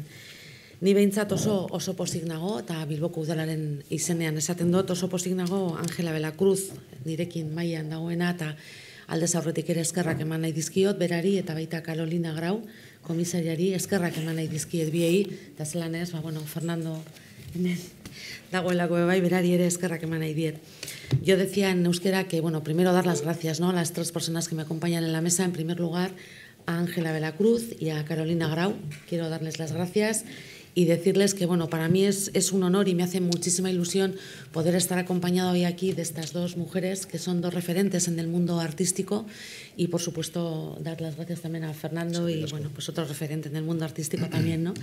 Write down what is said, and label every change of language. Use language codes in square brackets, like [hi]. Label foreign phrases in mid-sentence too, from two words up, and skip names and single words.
[eu] Ni behintzat oso pozik nago, eta Bilboko udalaren izenean esaten dut, oso pozik nago Angela Belacruz nirekin mailan dagoena, eta aldez aurretik ere eskerrak eman nahi dizkiot, berari eta baita Carolina Grau, komisariari eskerrak eman nahi dizkiet biei, eta zelan ez, bueno, Fernando hemen dagoelako bai, berari ere eskerrak eman nahi diet. [es] Yo decía en euskera que, bueno, primero dar las gracias, ¿no?, a las tres personas que me acompañan en la mesa. En primer lugar, a Ángela Belacruz y a Carolina Grau. Quiero darles las gracias y decirles que, bueno, para mí es un honor y me hace muchísima ilusión poder estar acompañado hoy aquí de estas dos mujeres que son dos referentes en el mundo artístico y, por supuesto, dar las gracias también a Fernando y, bueno, pues otro referente en el mundo artístico también, ¿no?